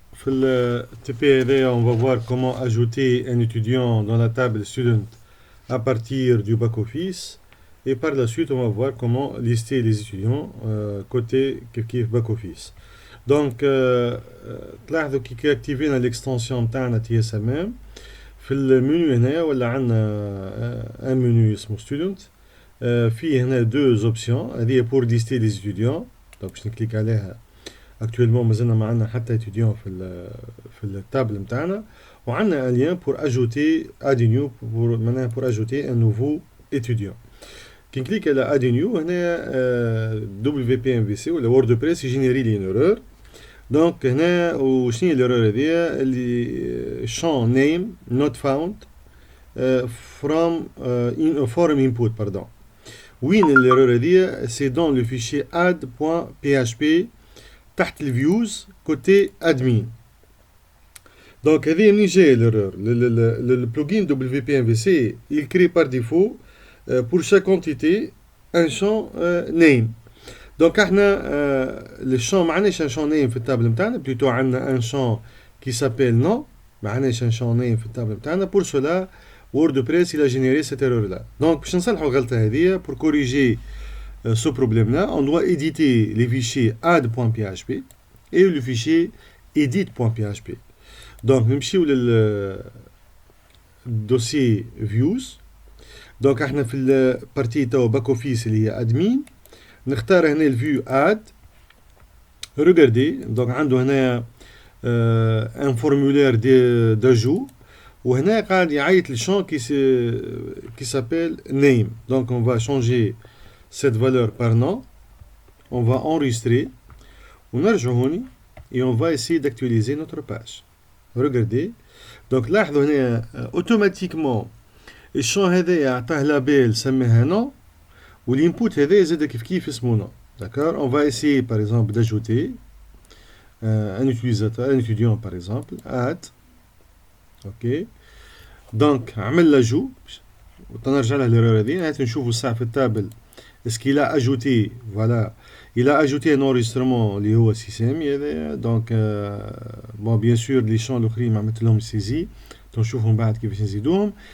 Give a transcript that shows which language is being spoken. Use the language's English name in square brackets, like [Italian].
[French] Dans le TP, on va voir comment ajouter un étudiant dans la table student à partir du back-office. Et par la suite, on va voir comment lister les étudiants côté back-office. [Arabic] Donc, تلاحظوا كي [French] activer l'extension [Arabic] بتاعنا TSMM في المنيو هنا ولا عندنا un menu اسمه student. فيه هنا [French] deux options. هذه pour lister les étudiants. [Arabic] donc باش نكليك عليها. [French] Actuellement, [Arabic] مازلنا ما عندنا حتى [French] étudiant [Arabic] في التابل نتاعنا وعندنا [French] un lien pour ajouter add new pour ajouter un nouveau étudiant. [Arabic] كي نكليك على add new هنا WPMVC ولا WordPress يجينيري لي une erreur. دونك هنا وشنو هي l'erreur هذيا اللي champ [English] name not found from forum input [Arabic] pardon. وين l'erreur هذيا [French] c'est dans le fichier add.php [Arabic] تحت الفيوز كوتي ادمين. دونك هذه منين جايه [French] l'erreur le plugin WPMVC il crée par défaut pour chaque entité un champ name. [Arabic] دونك احنا [French] le champ [Arabic] ما عندناش [French] un champ name [Arabic] في التابل نتاعنا [French] plutôt عندنا un champ qui s'appelle nom ما عندناش un champ name في التابل نتاعنا. pour cela WordPress il a généré cette erreur là. donc [Arabic] باش نصلحوا الغلطه هذه [French] pour corriger ce problème-là, on doit éditer les fichiers add.php et le fichier edit.php. Donc, nous allons le dossier views. [Arabic] Donc, احنا في البارتي تاع back office اللي هي admin نختار هنا الفيو add. [French] Regardez, donc عنده هنا un formulaire d'ajout [Arabic] وهنا قاعد يعيط للشون [French] qui s'appelle name. Donc, on va changer cette valeur par nom, on va enregistrer, on هوني et on va essayer d'actualiser notre page. Regardez, donc là automatiquement [Arabic] الشون هذا عطاه لابيل سميها nom والinput هذا زاد كيف اسمه nom. [French] D'accord, on va essayer par exemple d'ajouter un utilisateur, un étudiant par exemple, add. [Arabic] ok, donc عمل l'ajout وتنرجع له l'erreur هذه نشوفوا الساعة في التابل. [French] Est-ce qu'il a ajouté, voilà, il a ajouté un enregistrement [Arabic] اللي هو سيسامي هذايا. [French] donc bon bien sûr les champs [Arabic] الاخرين ما عملت لهم سيزي تنشوفهم بعد كيفاش نزيدوهم.